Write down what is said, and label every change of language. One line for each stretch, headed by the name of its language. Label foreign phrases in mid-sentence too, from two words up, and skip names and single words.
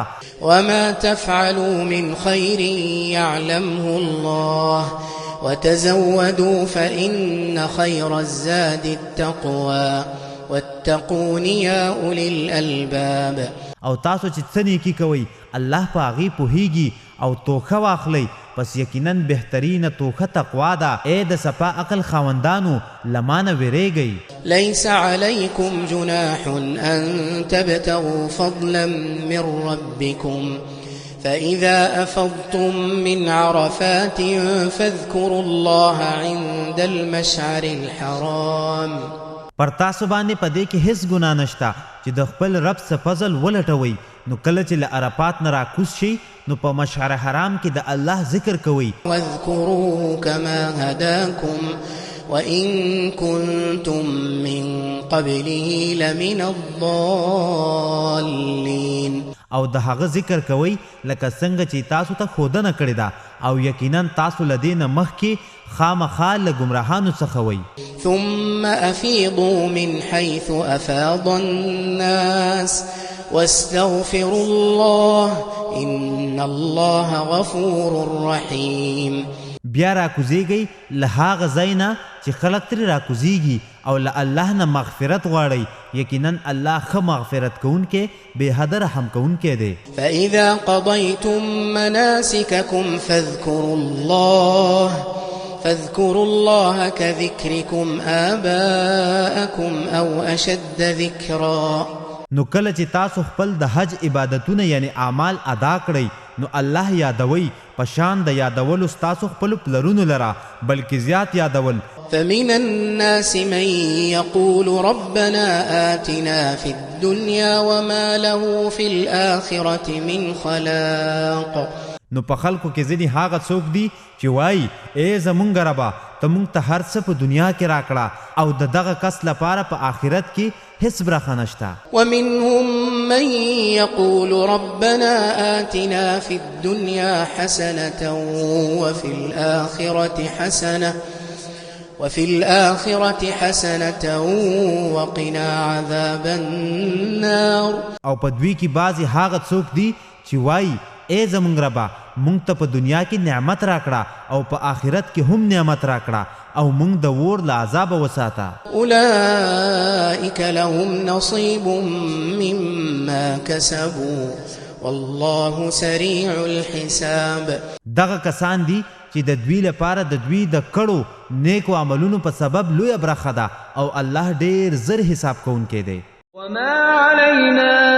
Arabic: وما تفعلوا من خير يعلمه الله وتزودوا فإن خير الزاد التقوى واتقون يا أولي الألباب.
Pashto: او تاسو چې څه نیکي کوئ الله په هغې پوهیږي او توښه واخلئ پس یقینا بهترینه توښه تقوا ده. ای د صفا عقل خاوندانو لمانه ویریږئ.
Arabic: ليس عليكم جناح أن تبتغوا فضلا من ربكم فإذا أفضتم من عرفات فاذكروا الله عند المشعر الحرام.
Pashto: پر تاسو باندې په دې کې هیڅ ګناه نشته چې د خپل رب څخه فضل ولټوئ نو کله چې له عرفات نه راکوز شئ نو په مشعر حرام کې د الله ذکر کوئ.
Arabic: واذكروه كما هداكم وإن كنتم من قبله لمن الضالين.
Pashto: او د هغه ذکر کوئ لکه څنګه چې تاسو ته ښودنه کړې ده او یقینا تاسو له دې نه مخکې خامخا له ګمراهانو څخه وئ.
Arabic: ثم أفيضوا من حيث أفاض الناس واستغفروا الله إن الله غفور رحيم.
Pashto: بیا راکوزیږئ له هغه ځای نه چې خلک ترې راکوزیږي او له الله نه مغفرت غواړئ یقینا الله ښه مغفرت کوونکی بې حده رحم کوونکی دی.
Arabic: فإذا قضيتم مناسككم فاذكروا الله كذكركم آباءكم أو أشد ذكرا.
Pashto: نو کله چې تاسو خپل د حج عبادتونه یعنی اعمال ادا کړئ نو الله یادوي په شان د یادولو ستاسو خپلو پلرونو لره بلکې زیات یادول.
Arabic: فمن الناس من يقول ربنا آتنا في الدنيا وما له في الآخرة من خلاق.
Pashto: نو په خلکو کې ځینې هغه څوک دي چې وایي ای زمونږ ربه ته مونږ ته هر څه په دنیا کې راکړه او د دغه کس لپاره په آخرت کې هیڅ برخه نشته.
Arabic: ومنهم من يقول ربنا آتنا في الدنيا حسنة وفي الآخرة حسنة وقنا عذاب النار.
Pashto: او په دوی کې بعضې هغه څوک دي چې وایي ای زمونږ ربه مونږ ته په دنیا کې نعمت راکړه او په آخرت کې هم نعمت راکړه او مونږ د اور له عذابه وساته.
Arabic: أولئك لهم نصيب مما كسبوا والله سريع الحساب.
Pashto: دغه کسان دي چې د دوی لپاره د دوی د کړو نیکو عملونو په سبب لویه برخه ده او الله ډیر زر حساب کوونکی دی.
Arabic: وما علينا